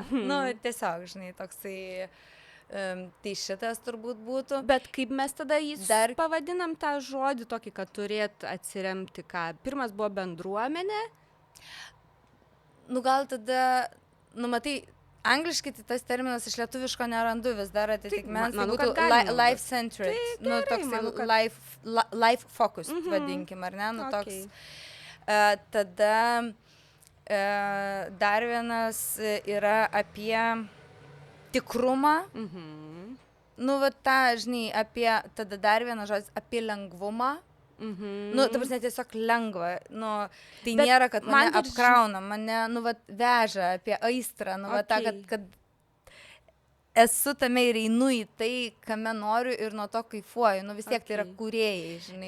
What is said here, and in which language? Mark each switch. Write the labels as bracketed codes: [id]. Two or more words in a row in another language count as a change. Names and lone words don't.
[lt] Tiesiog, žinai, toksai... Tai šitas turbūt būtų. Bet kaip mes tada pavadinam tą žodį tokį, kad turėt atsiremti ką? Pirmas buvo bendruomenė? Gal tada, matai, angliškai tai tas terminas iš lietuviško nerandu vis dar atitikmens. Tai būtų life-centered, toks [en] life focused, [lt] vadinkim, ar ne? Toks. Tada dar vienas yra apie tikrumą, tą, žinai, apie, tada dar vienas žodis, apie lengvumą, ta prasme, tiesiog lengva, tai nėra, kad mane apkrauna, mane, veža apie aistrą, tą, kad esu tame ir einu į tai, kame noriu ir nuo to kaifuoju, vis tiek tai yra kūrėjai, žinai.